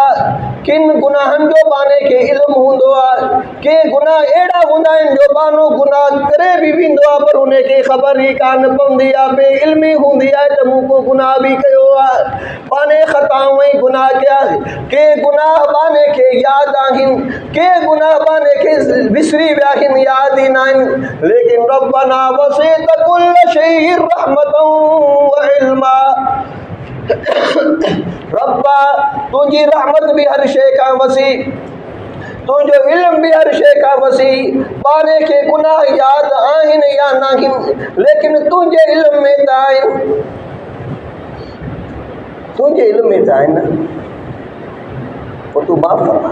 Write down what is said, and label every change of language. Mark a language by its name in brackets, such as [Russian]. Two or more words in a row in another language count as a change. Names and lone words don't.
[Sindhi] किन गुनाहनि जो पाने खे इल्म हूंदो आहे, के गुनाह अहिड़ा हूंदा आहिनि जो बानो गुनाह करे बि वेंदो आहे पर उन खे ख़बर ई कान पवंदी आहे, बेइल्मी हूंदी आहे त मूं को गुनाह बि कयो आहे। पाने ख़ताऊं ऐं गुनाह कया, के गुनाह बाने खे यादि आहिनि, के गुनाह बाने खे विसरी विया आहिनि, यादि ई न आहिनि। लेकिन [Arabic] ربنا وسعت كل شيء رحمة وعلما, [Sindhi] रब्बा तुंहिंजी रहमत भी हर शइ खां वसी, तुंहिंजो इल्म भी हर शइ खां वसी। पाने खे गुनाह यादि आहिनि या न आहिनि, लेकिन तुंहिंजे इल्म में त आहिनि, तुंहिंजे इल्म में त आहिनि। पोइ तूं माफ़ फरमा।